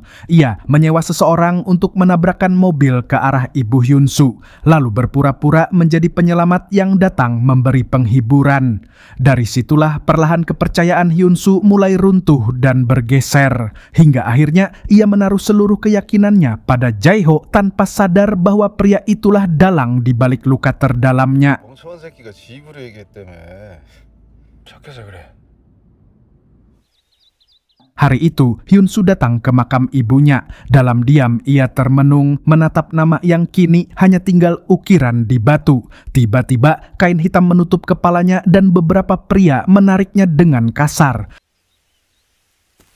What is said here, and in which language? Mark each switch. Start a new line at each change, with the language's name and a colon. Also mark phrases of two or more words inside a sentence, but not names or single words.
Indonesian: Ia menyewa seseorang untuk menabrakkan mobil ke arah ibu Hyun-soo, lalu berpura-pura menjadi penyelamat yang datang memberi penghiburan. Dari situlah perlahan kepercayaan Hyun-soo mulai runtuh dan bergeser, hingga akhirnya ia menaruh seluruh keyakinannya pada Jae-ho tanpa sadar bahwa pria itulah dalang di balik luka terdalamnya.
Korean: 멍청한 새끼가 지입으로 얘기했다며. 착해서 그래.
Indonesian: Hari itu, Hyun-soo datang ke makam ibunya. Dalam diam, ia termenung menatap nama yang kini hanya tinggal ukiran di batu. Tiba-tiba, kain hitam menutup kepalanya dan beberapa pria menariknya dengan kasar.